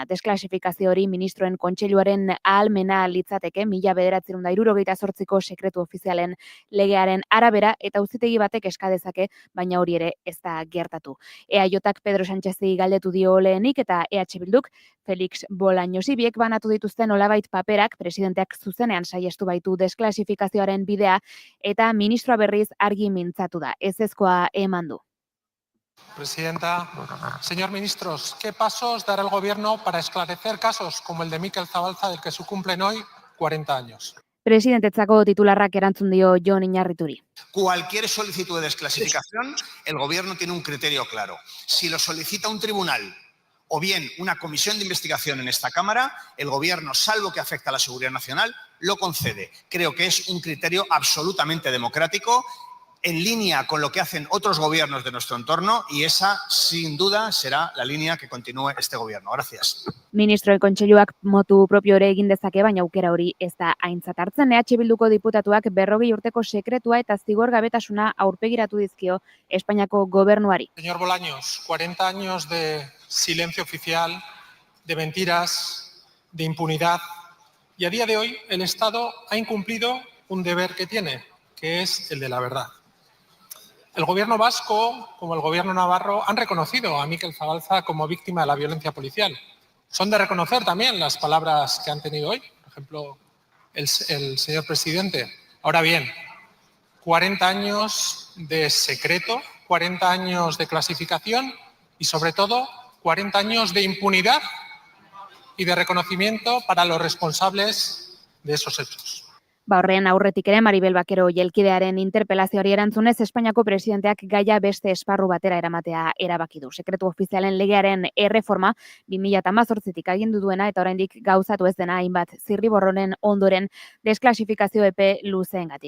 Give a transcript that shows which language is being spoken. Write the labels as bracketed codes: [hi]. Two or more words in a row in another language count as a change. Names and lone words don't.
[eu] Desklasifikazio hori ministroen kontseiluaren ahalmena litzateke 1978ko sekretu ofizialen legearen arabera eta auzitegi batek eska dezake, baina hori ere ez da gertatu. EAJak Pedro Sánchezi galdetu dio lehenik eta EH Bilduk Felix Bolañosi biek banatu dituzten nolabait paperak presidenteak zuzenean saiestu baitu desklasifikazioaren bidea eta ministroa berriz argi mintzatu da. Ezezkoa eman du. [es] Presidenta, señor ministros, ¿qué pasos dará el gobierno para esclarecer casos como el de Mikel Zabalza, del que se cumplen hoy 40 años? [eu] Presidentetzako titularrak erantzun dio Jon Iñarrituri. [es] Cualquier solicitud de desclasificación, el gobierno tiene un criterio claro. Si lo solicita un tribunal o bien una comisión de investigación en esta Cámara, el gobierno, salvo que afecta a la seguridad nacional, lo concede. Creo que es un criterio absolutamente democrático, en línea con lo que hacen otros gobiernos de nuestro entorno, y esa, sin duda, será la línea que continúe este gobierno. Gracias. [eu] Ministroen kontseiluak [la] motu propio [eu] ere egin dezake, baina aukera hori ez da aintzat hartzen. EH Bilduko diputatuak 40 urteko sekretua eta zigorgabetasuna aurpegiratu dizkio Espainiako gobernuari. [es] Señor Bolaños, 40 años de silencio oficial, de mentiras, de impunidad, y a día de hoy el Estado ha incumplido un deber que tiene, que es el de la verdad. El gobierno vasco, como el gobierno navarro, han reconocido a Mikel Zabalza como víctima de la violencia policial. Son de reconocer también las palabras que han tenido hoy, por ejemplo, el señor presidente. Ahora bien, 40 años de secreto, 40 años de clasificación y, sobre todo, 40 años de impunidad y de reconocimiento para los responsables de esos hechos. [eu] Horren aurretik ere Maribel Bakero jelkidearen interpelazioari erantzunez Espainiako presidenteak gaia beste esparru batera eramatea erabaki du. Sekretu ofizialen legearen erreforma 2018tik agindu duena eta oraindik gauzatu ez dena hainbat zirriborroren ondoren desklasifikazio epe luzeengatik.